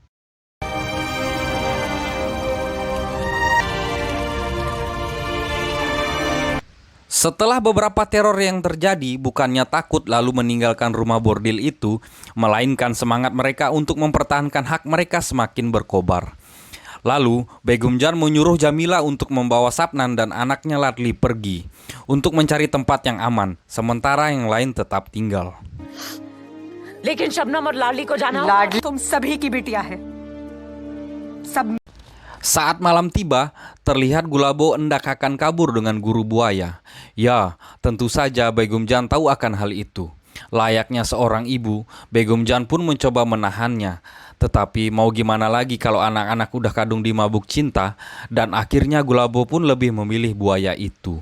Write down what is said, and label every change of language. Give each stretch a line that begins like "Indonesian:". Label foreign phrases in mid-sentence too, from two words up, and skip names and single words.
Indonesian: Setelah beberapa teror yang terjadi, bukannya takut lalu meninggalkan rumah bordil itu, melainkan semangat mereka untuk mempertahankan hak mereka semakin berkobar. Lalu, Begum Jan menyuruh Jamila untuk membawa Sapnan dan anaknya Latli pergi untuk mencari tempat yang aman, sementara yang lain tetap tinggal.
Hindi: लेकिन शबनम और लाडली को जाना लाडली तुम सभी की बिटिया है। सब
Indonesian: Saat malam tiba, terlihat Gulabo hendak akan kabur dengan guru buaya. Ya, tentu saja Begum Jan tahu akan hal itu. Layaknya seorang ibu, Begum Jan pun mencoba menahannya. Tetapi mau gimana lagi kalau anak-anak udah kadung di mabuk cinta, dan akhirnya Gulabo pun lebih memilih buaya itu.